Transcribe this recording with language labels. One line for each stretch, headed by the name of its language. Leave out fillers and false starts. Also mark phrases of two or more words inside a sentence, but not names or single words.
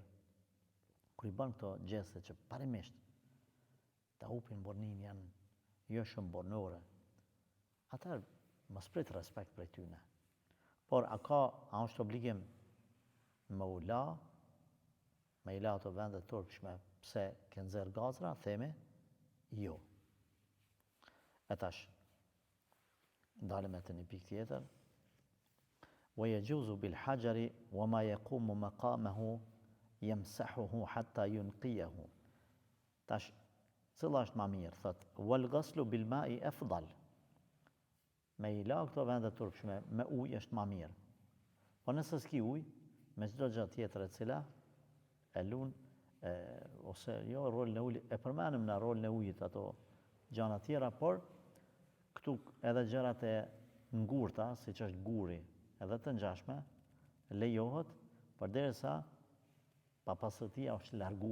Albanian: Kur i bën këto gjeste që parimisht ta hupin burnin janë jo shumë bonore, atëherë mos prit respekt prej tyne. Por a është obligim me u la, me i la ato vende turpshme pse ke nxjerr gazra, themi jo. E tash, ndalem e të një pikë tjetër.
Arabic: ويجوز بالحجر وما يقوم مقامه يمسحه حتى ينقيه.
Albanian: Tash, cilla është më mirë? Thot,
Arabic: والغسل بالماء أفضل.
Albanian: Me i la këto vende turpshme me ujë është më mirë. Po nëse s'ki ujë, me çdo gjë tjetër e cila e lun ose jo rolin e ujit, e përmenim në rolin e ujit ato gjëra tjera, por këtu edhe gjërat e ngurta, siç është guri, edhe të ngjashme, lejohet, përderisa papastërtia është largu.